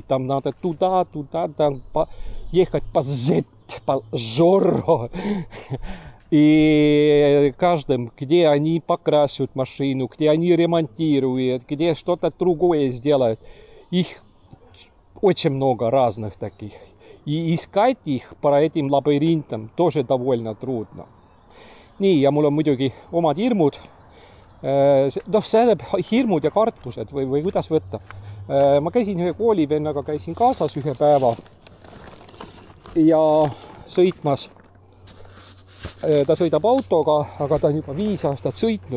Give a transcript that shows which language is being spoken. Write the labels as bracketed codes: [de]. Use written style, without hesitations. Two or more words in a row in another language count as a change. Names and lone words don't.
[ru] Там надо туда, ехать по Z, по Зорро. И каждым, где они покрасят машину, где они ремонтируют, где что-то другое сделают. Их очень много разных таких. И искать их по этим лабиринтам тоже довольно трудно. [et] Nii, ja mul on muidugi omad hirmud. Noh, see hirmud ja kartused või kuidas võtta. Ma käisin ühe koolivennaga, käisin kaasas ühe päeva ja sõitmas. Ta sõidab autoga, aga ta on juba 5 aastat sõitnud.